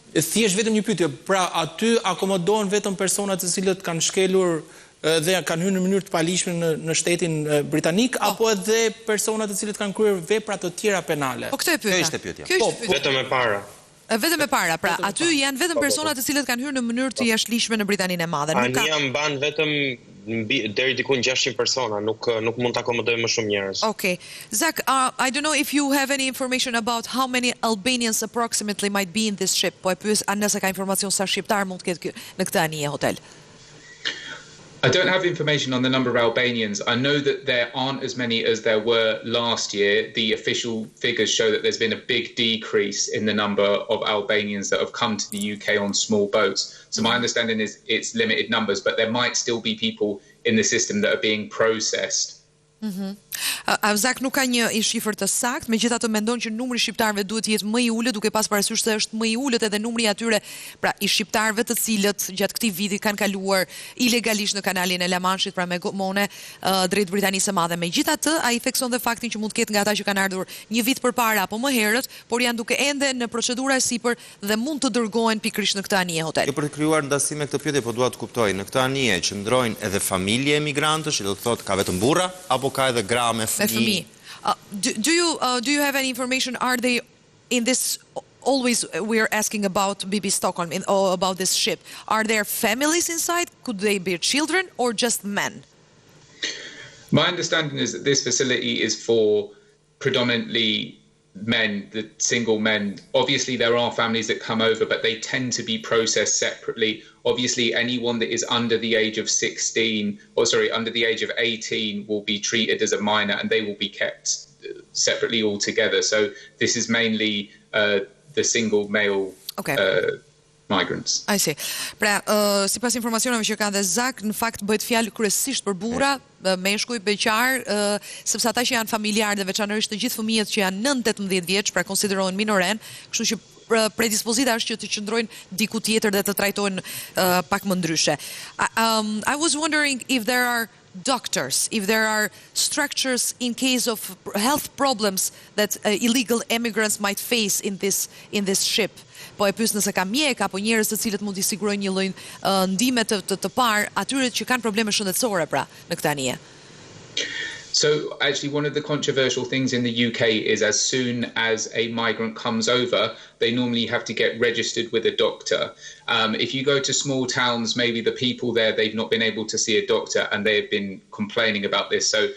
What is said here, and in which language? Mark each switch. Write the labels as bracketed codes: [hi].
[sq] Thjesht vetëm një pyetje. Pra aty akomodohen vetëm personat të cilët kanë shkelur dhe kanë hyrë në mënyrë të paligjshme në shtetin britanik apo edhe personat të cilët kanë kryer vepra të tjera penale? Po këtë e pyetja. Kjo ishte pyetja. Vetëm e para. Vetëm e para, pra aty janë vetëm personat të cilët kanë hyrë në mënyrë të jashtëligjshme në Britaninë e Madhe. Ania mban vetëm deri diku 600 persona, nuk mund të akomodojë më shumë njerëz. Okay. [en] Zak, I don't know if you have any information about how many Albanians approximately might be in this ship. [sq] Po e pyes nëse ka informacion sa shqiptar mund të ketë në këtë anije hotel. [en] I don't have information on the number of Albanians. I know that there aren't as many as there were last year. The official figures show that there's been a big decrease in the number of Albanians that have come to the UK on small boats. So my understanding is it's limited numbers, but there might still be people in the system that are being processed. [sq] Zak nuk ka një shifër të saktë, megjithatë mendon që numri i shqiptarëve duhet të jetë më i ulët, duke pas parasysh se është më i ulët edhe numri i atyre, pra i shqiptarëve të cilët gjatë këtij viti kanë kaluar ilegalisht në kanalin e La Manshit, pra me gomone drejt Britanisë së Madhe. Megjithatë, ai thekson dhe faktin që mund të ketë nga ata që kanë ardhur një vit përpara apo më herët, por janë duke ende në procedura e sipër dhe mund të dërgohen pikërisht në këtë anije hotel. Për të krijuar ndasim me këtë pyetje, po dua të kuptoj, në këtë anije qëndrojnë edhe familje emigrantësh, do të thotë ka vetëm burra apo ka edhe gra me fëmijë? [en] Do you have any information? Are they in this? Always we're asking about Bibby Stockholm about this ship. Are there families inside? Could they be children or just men? My understanding is that this facility is for predominantly men, the single men. Obviously, there are families that come over, but they tend to be processed separately. Obviously, anyone that is under the age of 18 will be treated as a minor and they will be kept separately altogether. So this is mainly the single male migrants. I see. [sq] Pra, sipas informacioneve që ka dhe Zak, në fakt bëhet fjalë kryesisht për burra, meshkuj, beqar, sepse ata që janë familjarë dhe veçanërisht të gjithë fëmijët që janë 9-18 vjeç, pra konsiderohen minoren, kështu që predispozita është që të qëndrojnë diku tjetër dhe të trajtohen pak më ndryshe. [en] I was wondering if there are doctors, if there are structures in case of health problems that illegal immigrants might face in this ship. [sq] Po e pyes nëse ka mjek apo njerëz të cilët mund t'i sigurojnë një lloj ndihme të parë atyre që kanë probleme shëndetësore pra në këtë anije. [en] So actually one of the controversial things in the UK is as soon as a migrant comes over, they normally have to get registered with a doctor. If you go to small towns, maybe the people there, they've not been able to see a doctor and they've been complaining about this.